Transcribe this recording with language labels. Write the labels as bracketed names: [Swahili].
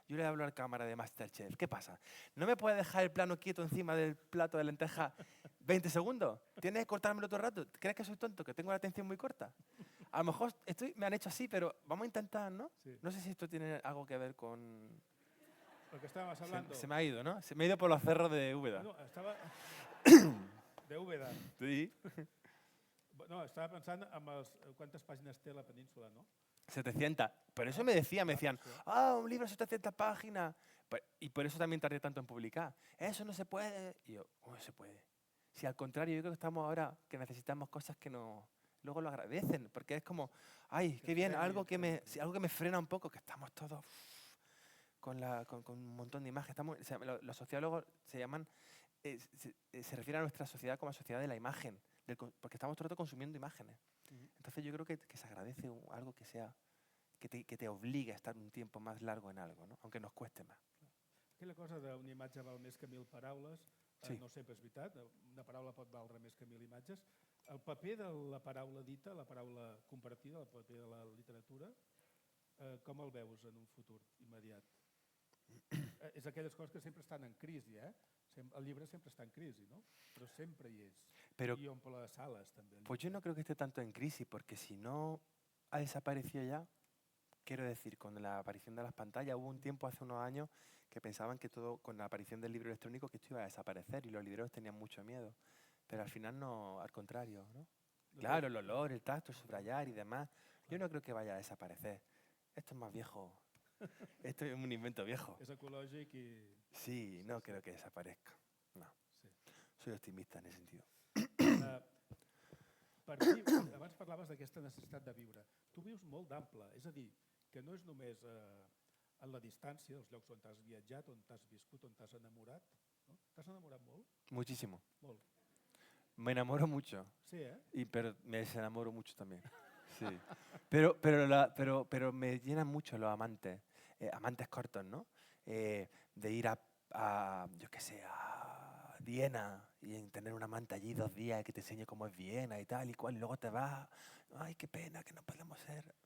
[Spanish] Yo le hablo a la cámara de Masterchef. ¿Qué pasa? ¿No me puedes dejar el plano quieto encima del plato de lenteja 20 segundos? ¿Tienes que cortármelo todo el rato? ¿Crees que soy tonto? ¿Que tengo la atención muy corta? A lo mejor me han hecho así, pero vamos a intentar, ¿no? Sí. No sé si esto tiene algo que ver con... Lo que estábamos hablando. Se me ha ido, ¿no? Se me ha ido por los cerros de Úbeda. [Catalan] No, estava... de Úbeda. [Spanish] Sí. [Catalan] No, estava pensant en quantes pàgines té la península, no? [Spanish] 700. Por eso me decían, un libro de 700 páginas. Y por eso también tardé tanto en publicar. Eso no se puede. Y yo, ¿cómo se puede? Si al contrario, yo creo que estamos ahora que necesitamos cosas que no... Luego lo agradecen, porque es como, ay, qué bien, algo que me frena un poco, que estamos todos con un montón de imágenes. Los sociólogos se llaman, se refieren a nuestra sociedad como a sociedad de la imagen, porque estamos todo el rato consumiendo imágenes. Entonces yo creo que se agradece algo que te obligue a estar un tiempo más largo en algo, ¿no? Aunque nos cueste más. [Catalan] Aquella cosa d'una imatge val més que 1.000 paraules, Sí. no sempre és veritat, una paraula pot valdre més que 1.000 imatges. El paper de la paraula dita, la paraula compartida, el paper de la literatura, com el veus en un futur immediat? És aquelles coses que sempre estan en crisi, eh? El llibre sempre està en crisi, ¿no? Però sempre hi és. [Spanish] Pero [Catalan] I omple les sales, també. [Spanish] pues yo no creo que esté tanto en crisis, porque si no ha desaparecido ya, quiero decir, con la aparición de las pantallas, hubo un tiempo hace unos años que pensaban que todo, con la aparición del libro electrónico, que esto iba a desaparecer y los libreros tenían mucho miedo. Pero al final no, al contrario, ¿no? Claro, el olor, el tacto, el subrayar y demás. Yo no creo que vaya a desaparecer. Esto es más viejo. Esto es un invento viejo. [Catalan] És ecològic i... [Spanish] Sí, no creo que desaparezca. No. Sí. Soy optimista en ese sentido. [Catalan] Per ti, abans parlaves d'aquesta necessitat de viure. Tu vius molt d'ample, és a dir, que no és només en la distància, els llocs on t'has viatjat, on t'has viscut, on t'has enamorat. No? T'has enamorat molt? [Spanish] Muchísimo. [Catalan] Molt. [Spanish] Me enamoro mucho, Sí, eh? pero me desenamoro mucho también. Sí. Pero me llenan mucho los amantes, amantes cortos, ¿no? De ir yo qué sé, a Viena y en tener un amante allí 2 días que te enseñe cómo es Viena y tal y cual, y luego te vas, ay, qué pena que no podemos ser